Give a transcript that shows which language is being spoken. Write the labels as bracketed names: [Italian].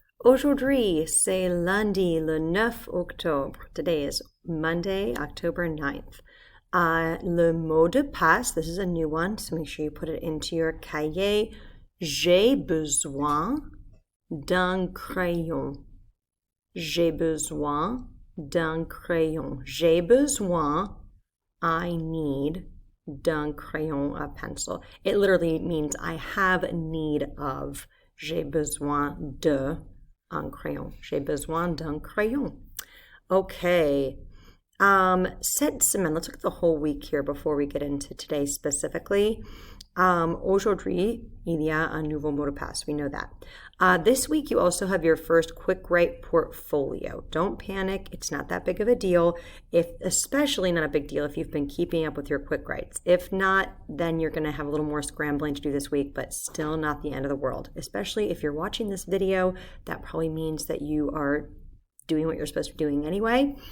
[French] Aujourd'hui, c'est lundi le 9 octobre. [English] Today is Monday, October 9th. [French] Le mot de passe, [English] this is a new one, so make sure you put it into your cahier. [French] J'ai besoin d'un crayon. J'ai besoin d'un crayon. J'ai besoin, [English] I need, [French] d'un crayon, [English] a pencil. It literally means I have need of. [French] J'ai besoin de un crayon. J'ai besoin d'un crayon. Okay. Cette semaine, [English] let's look at the whole week here before we get into today specifically. [French] Aujourd'hui, il y a un nouveau mot de passe. [English] We know that. This week, you also have your first quick write portfolio. Don't panic. It's not that big of a deal. Especially not a big deal if you've been keeping up with your quick writes. If not, then you're going to have a little more scrambling to do this week, but still not the end of the world. Especially if you're watching this video, that probably means that you are doing what you're supposed to be doing anyway.